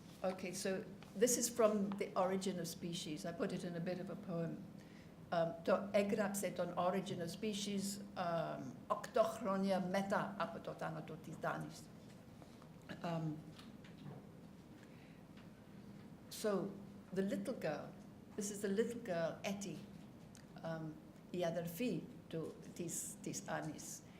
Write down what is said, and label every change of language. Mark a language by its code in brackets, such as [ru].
[en] Okay, so this is from the Origin of Species. I put it in a bit of a poem. [el] Το έγραψε τον Origin of Species 8 χρόνια μετά από το θάνατο της Άννης. [en] So, the little girl, this is the little girl, Etty, [el] η αδερφή της Άννης.